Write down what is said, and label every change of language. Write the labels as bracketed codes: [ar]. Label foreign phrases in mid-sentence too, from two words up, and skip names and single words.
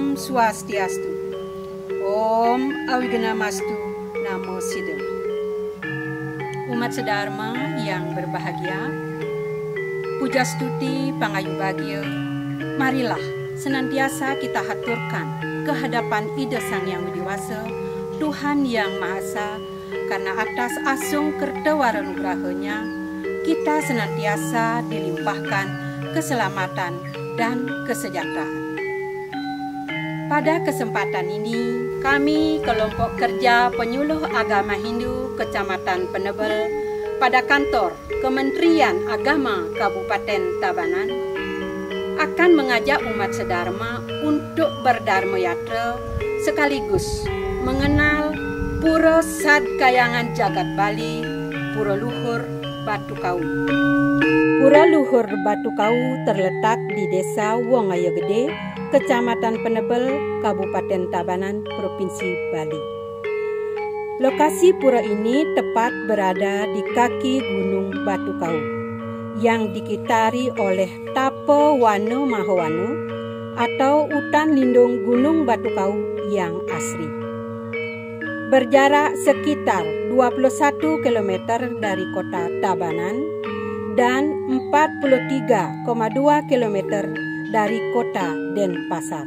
[sa] Swastiastu. Om Awiganamastu Namo Sidha. [id] Umat sedharma yang berbahagia, [ban] puja stuti pangayu bagia, [id] marilah senantiasa kita haturkan kehadapan Ida Sang Yang Widiwasa, Tuhan Yang Maha Esa, karena atas asung kertawara nugrahanya kita senantiasa dilimpahkan keselamatan dan kesejahteraan. Pada kesempatan ini, kami kelompok kerja penyuluh agama Hindu Kecamatan Penebel pada kantor Kementerian Agama Kabupaten Tabanan akan mengajak umat sedharma untuk berdharma yatra sekaligus mengenal Pura Sadkayangan Jagat Bali, Pura Luhur Batu Kau. Pura Luhur Batu Kau terletak di Desa Wongaya Gede, Kecamatan Penebel, Kabupaten Tabanan, Provinsi Bali. Lokasi pura ini tepat berada di kaki Gunung Batu Kau yang dikitari oleh Tape Wano Mahawano atau hutan lindung Gunung Batu Kau yang asri. Berjarak sekitar 21 km dari kota Tabanan dan 43,2 km dari kota Denpasar.